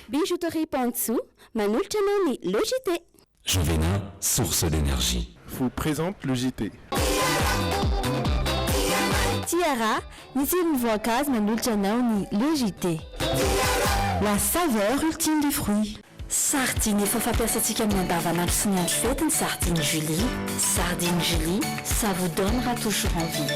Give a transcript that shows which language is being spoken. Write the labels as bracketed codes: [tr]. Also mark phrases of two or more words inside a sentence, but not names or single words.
[mg] bijouterie Pantsu, manolotra anao ny Le JT. Jovena, [fr] source d'énergie. Vous présente le JT. [mg] Tiara, misy voankazo manolotra anao ny Le JT. [fr] La saveur ultime des fruits. [mg] Sardine efa fampiasantsika amin'ny andavanandro sy ny andro fety ny sardine Julie. [fr] Sardine Julie, ça vous donnera toujours envie.